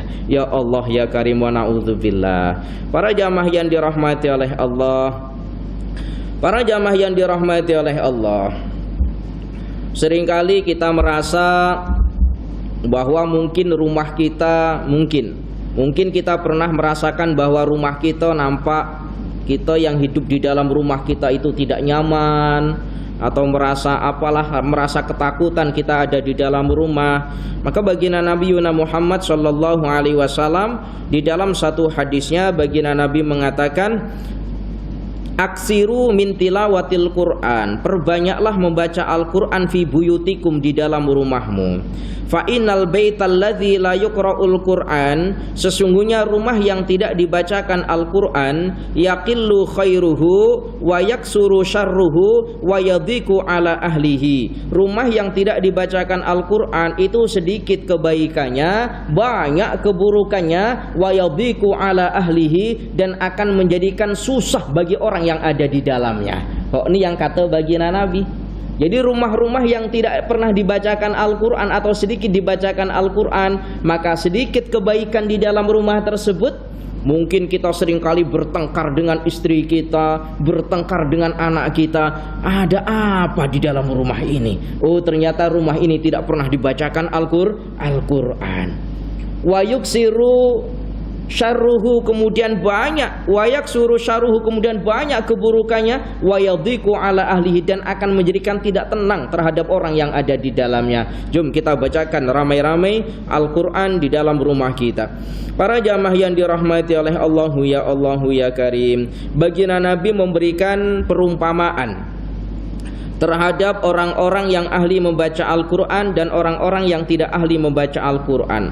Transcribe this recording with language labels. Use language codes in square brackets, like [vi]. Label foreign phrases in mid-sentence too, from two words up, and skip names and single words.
[ar] يا الله يا كريم ونعوذ بالله. [ms] Para jamaah yang dirahmati oleh Allah, para jamaah yang dirahmati oleh Allah, Seringkali kita merasa bahwa mungkin rumah kita mungkin kita pernah merasakan bahwa rumah kita nampak kita yang hidup di dalam rumah kita itu tidak nyaman, atau merasa ketakutan kita ada di dalam rumah. Maka baginda Nabi Muhammad [ar] صلى الله عليه وسلم [ms] di dalam satu hadisnya baginda Nabi mengatakan, [ar] أكثروا من تلاوة القرآن, [ms] perbanyaklah membaca Al-Qur'an [ar] في بيوتكم, [ms] di dalam rumahmu. [ar] فإن البيت الذي لا يقرأ القرآن, [ms] sesungguhnya rumah yang tidak dibacakan Al-Qur'an, [ar] يقل خيره ويكثر شره ويضيق على أهله. [ms] Rumah yang tidak dibacakan Al-Qur'an itu sedikit kebaikannya, banyak keburukannya, [ar] ويضيق على أهله, [ms] dan akan menjadikan susah bagi orang yang ada di dalamnya. Ini yang kata baginda Nabi. Jadi rumah-rumah yang tidak pernah dibacakan Al-Quran atau sedikit dibacakan Al-Quran, maka sedikit kebaikan di dalam rumah tersebut. Mungkin kita seringkali bertengkar dengan istri kita, bertengkar dengan anak kita. Ada apa di dalam rumah ini? Oh, ternyata rumah ini tidak pernah dibacakan Al-Quran. [ar] ويكثر شره, [ms] kemudian banyak, [ar] ويكثر شره, [ms] kemudian banyak keburukannya, [ar] ويضيق على أهله, [ms] dan akan menjadikan tidak tenang terhadap orang yang ada di dalamnya. Jom kita bacakan ramai-ramai Al-Quran di dalam rumah kita. Para jamaah yang dirahmati oleh [ar] الله يا كريم, [ms] baginda Nabi memberikan perumpamaan terhadap orang-orang yang ahli membaca Al-Quran dan orang-orang yang tidak ahli membaca Al-Quran.